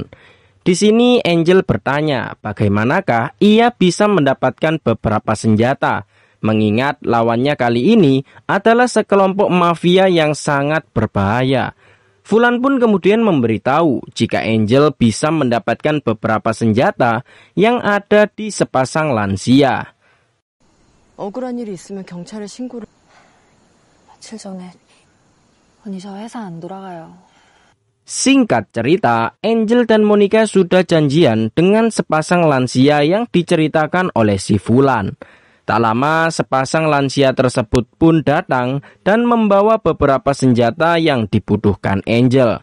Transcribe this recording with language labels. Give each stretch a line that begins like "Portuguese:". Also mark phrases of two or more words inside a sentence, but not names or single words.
Indonesian: Di sini Angel bertanya bagaimanakah ia bisa mendapatkan beberapa senjata, mengingat lawannya kali ini adalah sekelompok mafia yang sangat berbahaya. Fulan pun kemudian memberitahu jika Angel bisa mendapatkan beberapa senjata yang ada di sepasang lansia.
Korean: 억울한 일이 있으면 경찰에 신고를. 며칠 전에 언니 저 회사 안 돌아가요.
Indonesian: Singkat cerita, Angel dan Monica sudah janjian dengan sepasang lansia yang diceritakan oleh si Fulan. Tak lama, sepasang lansia tersebut pun datang dan membawa beberapa senjata yang dibutuhkan Angel.